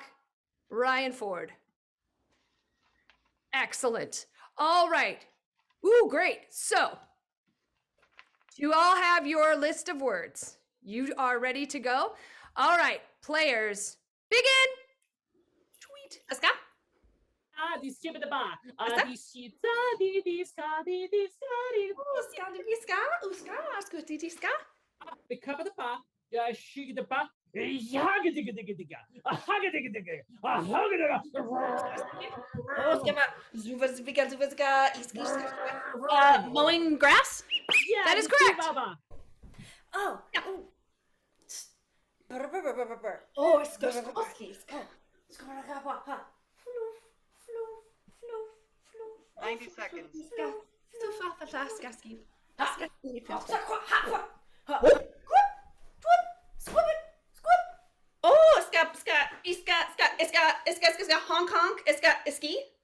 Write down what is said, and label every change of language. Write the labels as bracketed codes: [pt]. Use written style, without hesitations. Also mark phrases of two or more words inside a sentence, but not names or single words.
[en] Ryan Ford. Excellent. All right. Ooh, great. So, you all have your list of words. You are ready to go? All right, players, begin. Tweet. Let's go. Di skibba da ba. What's Di shi da di di ska di di ska di. The cup of the ba. Ya shi the ba. Yaga digga digga digga. A hugga digga digga. A hugga digga. Mowing grass? Yeah, That is di correct. skibba ba. Oh. Oh, it's go. 90 seconds. Oh, it's got honk honk, it's got ski.